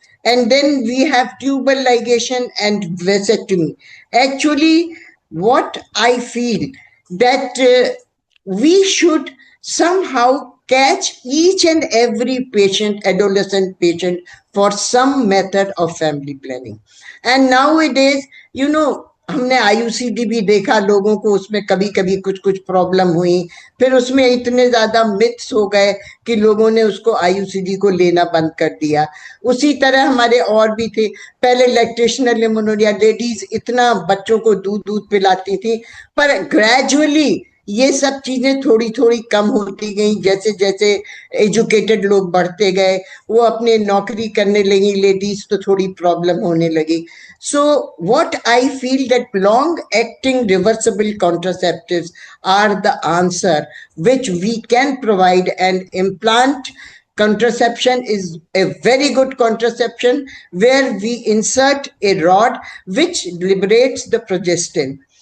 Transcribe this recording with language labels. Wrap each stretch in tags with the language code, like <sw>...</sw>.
<en>And then we have tubal ligation and vasectomy. Actually, what I feel that we should somehow catch each and every patient, adolescent patient, for some method of family planning. And nowadays, you know,</en> <hi>हमने IUCD भी देखा, लोगों को उसमें कभी कभी कुछ कुछ प्रॉब्लम हुई, फिर उसमें इतने ज्यादा मिथ्स हो गए कि लोगों ने उसको IUCD को लेना बंद कर दिया. उसी तरह हमारे और भी थे, पहले लैक्टेशनल एमेनोरिया, लेडीज इतना बच्चों को दूध पिलाती थी, पर ग्रेजुअली ये सब चीजें थोड़ी थोड़ी कम होती गई. जैसे जैसे एजुकेटेड लोग बढ़ते गए, वो अपने नौकरी करने लगी लेडीज, तो थोड़ी प्रॉब्लम होने लगी.</hi> <en>So what I feel that long acting reversible contraceptives are the answer which we can provide, and implant contraception is a very good contraception where we insert a rod which liberates the progestin.</en>